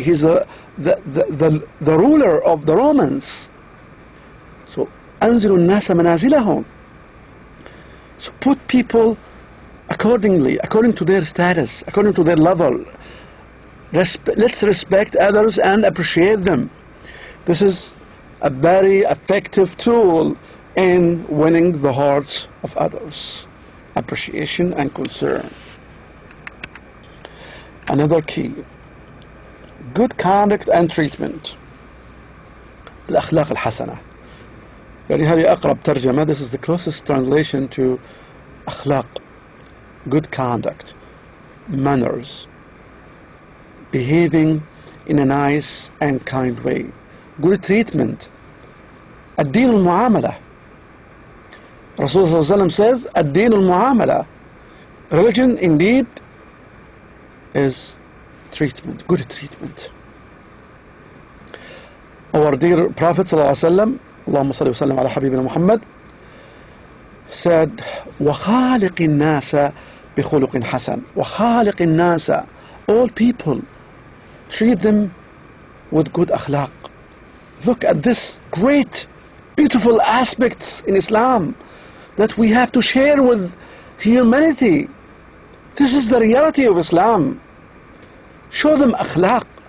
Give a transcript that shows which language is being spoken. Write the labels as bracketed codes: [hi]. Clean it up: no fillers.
[en] He's the ruler of the Romans. [ar] So أنزلوا الناس منازلهم. [en] So put people accordingly, according to their status, according to their level. Let's respect others and appreciate them. This is a very effective tool in winning the hearts of others. Appreciation and concern. Another key, good conduct and treatment. [ar] الأخلاق الحسنة. يعني هذه أقرب ترجمة. [en] This is the closest translation to أخلاق. Good conduct, manners, behaving in a nice and kind way. Good treatment. [ar] الدين المعاملة. Rasul صلى الله عليه وسلم says الدين المعاملة. [en] Religion indeed is treatment, good treatment. Our dear Prophet [ar] صلى الله عليه وسلم, اللهم صل وسلم على حبيبنا محمد, said وخالق الناس بخلق حسن. وخالق الناس, [en] all people, treat them with good akhlaq, Look at this great, beautiful aspects in Islam that we have to share with humanity. This is the reality of Islam. Show them akhlaq.